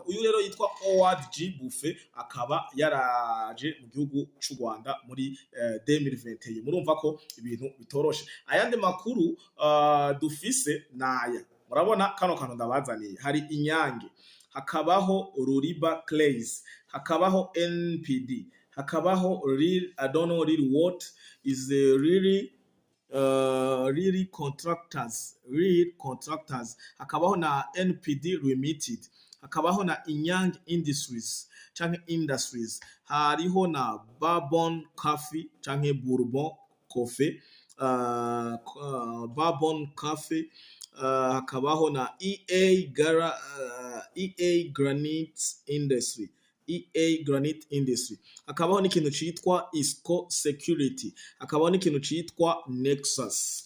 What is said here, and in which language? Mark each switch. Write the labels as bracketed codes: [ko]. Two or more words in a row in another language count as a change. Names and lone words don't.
[rn] Uyu rero yitwa Howard G Buffett, akaba yaraje mu gihugu c'u Rwanda muri 2021. Murumva ko ibintu bitoroshe. Ayandi makuru dufise naya, murabona kano kantu ndabazaniye, hari Inyange, hakabaho Ruriba Clays, hakabaho NPD, hakabaho [en] I don't know really what is really [rn] contractors, hakabaho na NPD Limited, hakabaho na Inyange Industries canke Industries, hariho na Bourbon Coffee canke Bourbon Coffee, Bourbon Coffee, hakabaho na EA Granite Industry, hakabaho n'ikintu citwa Isco Security, hakabaho n'ikintu citwa Nexus.